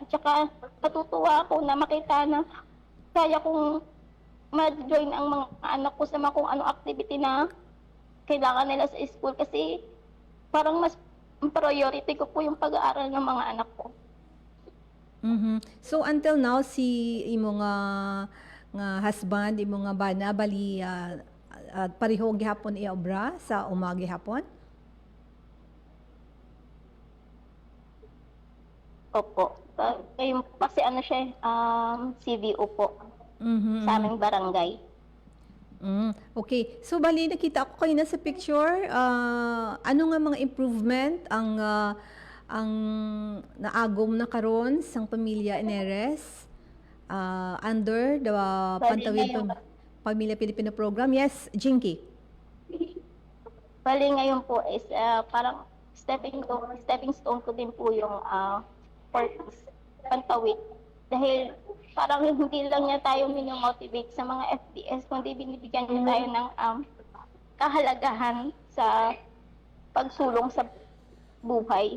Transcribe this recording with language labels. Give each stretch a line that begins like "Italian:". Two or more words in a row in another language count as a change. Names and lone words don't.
Filipino: Tsaka natutuwa ako na makita na kaya kong ma-join ang mga anak ko sa mga kung anong activity na kailangan nila sa school, kasi parang mas priority ko po yung pag-aaral ng mga anak ko. Mhm.
Hiligaynon: So until now si imo nga husband, imo nga bana bali pareho gihapon iya obra sa umagi hapon?
Filipino: Opo. Kasi siya, CVO po Mhm. sa aming barangay. Okay. So bali nakita ko kanina sa picture,
Hiligaynon: ano nga mga improvement ang naagom na karon sang pamilya Ineres under the Pantawid Pamilya Pilipino program? Yes, Jinky.
Filipino: Bali ngayon po is parang
English: stepping stone
Filipino: ko din po yung Pantawid. Dahil parang hindi lang niya tayo minomotivate sa mga FDS, kundi binibigyan niya tayo ng kahalagahan sa pagsulong sa buhay.